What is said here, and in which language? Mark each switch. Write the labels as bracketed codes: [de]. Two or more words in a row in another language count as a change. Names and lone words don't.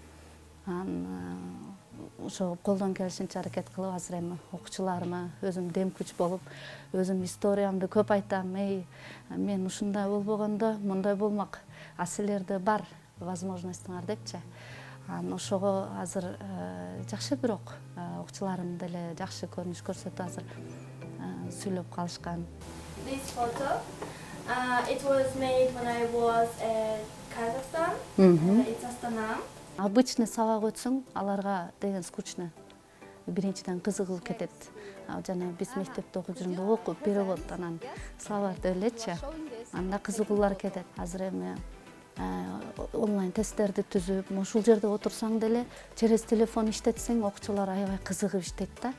[ky] Ошо колдон келишинче аракет кылып азыр эми окуучуларыма өзүм дем күч болуп, өзүм историямды көп айтам. Мен ушундай болбогондо мындай болмок, силерде бар возможностуңар депчи. Ошого азыр жакшы, бирок окуучуларым деле жакшы көрүнүш көрсөтүп азыр сүйлөп калышкан. [en] This photo, it was made when I was at Kazakhstan. It's Astana. [ky] Обычный сабак өтсөң, аларга деген скучно. Биринчиден кызыгып кетет. Жана биз мектепте окуп жүргөндө окуп перевод анан сабак элечи. Анда кызыгуулар кетет. Азыр эми онлайн тесттерди түзүп, ушул жерде отурсаң деле [ru] через телефон [ky] иштетсең, окуучулар аябай кызыгып иштейт да.